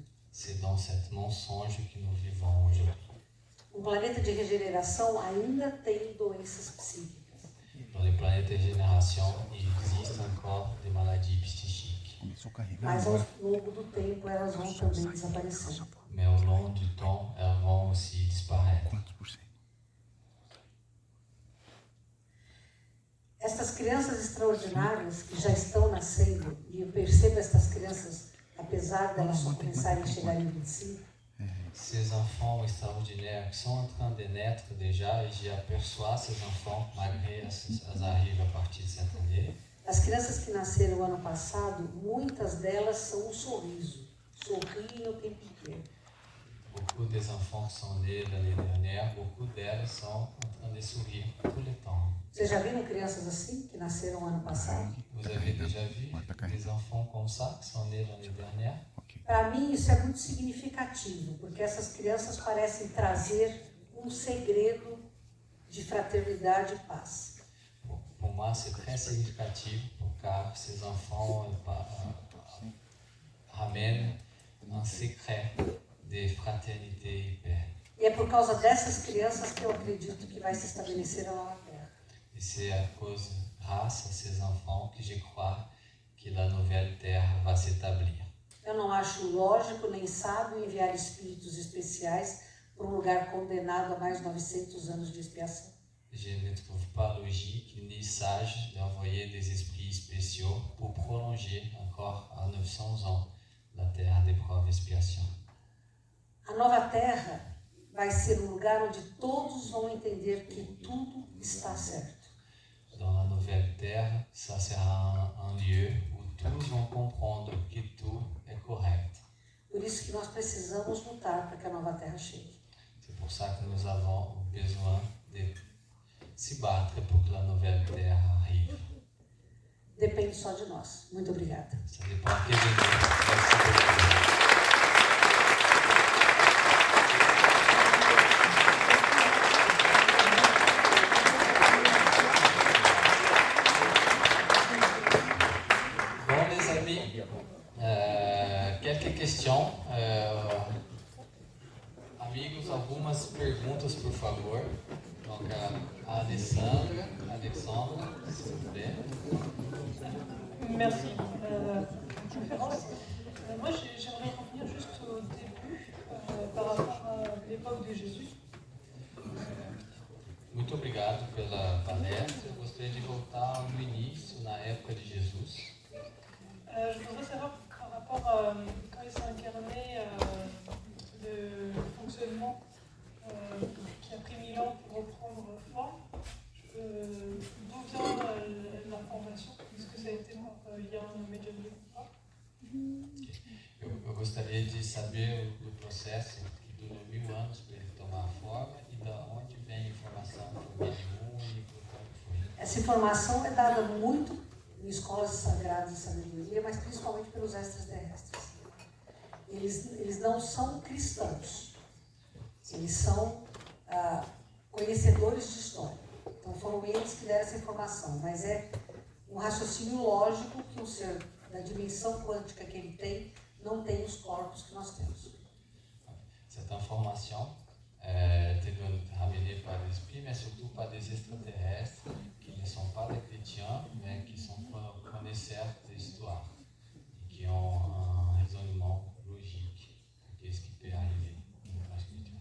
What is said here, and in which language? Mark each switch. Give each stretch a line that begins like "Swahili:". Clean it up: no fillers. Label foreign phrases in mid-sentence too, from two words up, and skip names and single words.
French: C'est dans cet mensonge que nous vivons aujourd'hui.
Portuguese: Um planeta de regeneração ainda tem doenças psíquicas.
French: Dans les planètes de régénération, il existe encore des maladies psychiques.
Portuguese: Mas ao longo do tempo elas vão também desaparecendo.
French: Mais au long du temps, elles vont aussi disparaître.
Portuguese: Estas crianças extraordinárias que já estão nascendo, e eu percebo estas crianças, apesar delas só começarem a chegar em 25,
French: Ces enfants extraordinaires qui sont en train de naître déjà, et j'aperçois ces enfants malgré elles arrivent à partir de cette année.
Portuguese: as crianças que nasceram ano passado, muitas delas são um sorriso, sorriem o tempo inteiro.
French: Beaucoup des enfants qui sont nés l'année dernière, beaucoup d'elles sont en train de sourire tout le temps.
Portuguese: Vocês já viram crianças assim, que nasceram ano passado?
French: Vous avez déjà vu des enfants comme ça qui sont nés l'année dernière?
Portuguese: Para mim isso é muito significativo, porque essas crianças parecem trazer um segredo de fraternidade e paz.
French: Pour moi, c'est très significatif car ces enfants ramènent un secret de fraternité et paix.
Portuguese: E é por causa dessas crianças que eu acredito que vai se estabelecer a nova terra.
French: Et c'est à cause, grâce à ces enfants, que je crois que la nouvelle terre va s'établir.
Portuguese: Eu não acho lógico nem sábio enviar espíritos especiais para um lugar condenado a mais 900 anos de expiação.
French: Je ne trouve pas logique ni sage d'envoyer des esprits spéciaux pour prolonger encore à 900 ans la terre d'épreuve et expiation.
Portuguese: A nova terra vai ser um lugar onde todos vão entender que tudo está certo.
French: Dans la nouvelle terre, ça sera un lieu où tous vont comprendre que tout est correct.
Portuguese: Por isso que nós precisamos lutar para que a nova terra chegue.
French: C'est pour ça que nous avons besoin de se battre pour que la nouvelle terre arrive.
Portuguese: Depende só de nós. Muito obrigada.
French: Ça dépend que de nous. Merci beaucoup. Bon les amis, quelques questions.
Portuguese: Amigos, algumas perguntas por favor.
French: Donc a Alexandre, s'il vous plaît. Merci pour la conférence. Moi, j'aimerais revenir juste au début par rapport à l'époque de Jésus.
Portuguese: Muito obrigado pela palestra. Eu gostaria de voltar no início, na época de Jesus.
French: Je voudrais savoir par rapport à quand il s'est incarné, le fonctionnement qui a pris 1000 ans pour reprendre forme. D'où vient l'information? Est-ce que ça a été par lien médiatique ou pas?
Portuguese: Eu gostaria de saber o processo que durou 1000 anos para ele tomar forma e de onde vem a informação por mediúnico, como foi. Essa informação é dada muito em escolas sagradas de sabedoria, mas principalmente pelos extraterrestres. Eles não são cristãos, eles são conhecedores de história. Então Então foram eles que deram essa informação, mas é um raciocínio lógico que um ser da dimensão quântica que ele tem não tem os corpos que nós temos.
French: Cette information était ramenée par l'esprit, mais surtout par des extraterrestres qui ne sont pas des chrétiens, mais qui sont connaisseurs de l'histoire et qui ont un raisonnement logique de ce qui peut arriver dans la spiritualité.